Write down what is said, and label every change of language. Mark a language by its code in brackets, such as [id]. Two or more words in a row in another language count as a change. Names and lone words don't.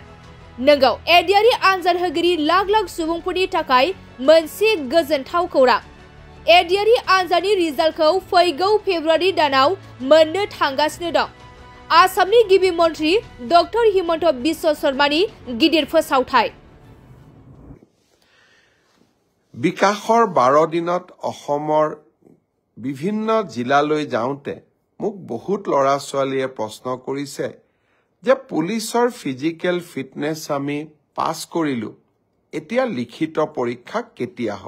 [brx] नंगौ एडियारि आनजाद होगिरि लाख लाख सुबुंफोरनि थाखाय मोनसे गोजोनथाव खौरां। एडियारि आनजादनि रिजाल्टखौ फैगौ फेब्रुवारि दानाव मोननो थांगासिनो दं। आसामनि गिबि मन्त्रि डक्टर हिमन्त बिश्व शर्मानि गिदिर फोसावथाय। [as] বিকাশৰ 12 দিনত অসমৰ বিভিন্ন জিলালৈ যাওঁতে মোক বহুত ল'ৰা ছোৱালীয়ে প্ৰশ্ন কৰিছে যে পুলিচৰ [en] physical fitness [as] আমি পাছ কৰিলো, এতিয়া লিখিত পৰীক্ষা কেতিয়া হ'ব?